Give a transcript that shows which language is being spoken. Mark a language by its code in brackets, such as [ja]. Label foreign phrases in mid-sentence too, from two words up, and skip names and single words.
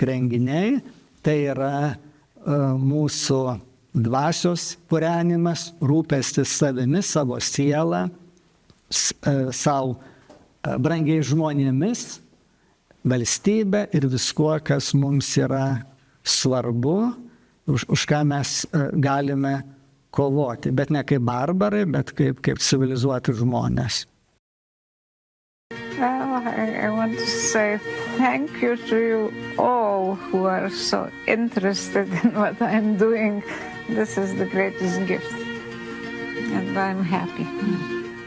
[lt] renginiai, tai yra mūsų dvasios purenimas, rūpestis savimi, savo sielą, savo brangiai žmonėmis, valstybė ir viskuo, kas mums yra svarbu, už ką mes galime kovoti, bet ne kaip barbarai, bet kaip civilizuoti žmonės. [en] Well, I want to say thank you to you all who are so interested in what I'm doing. This is the greatest gift, and I'm happy.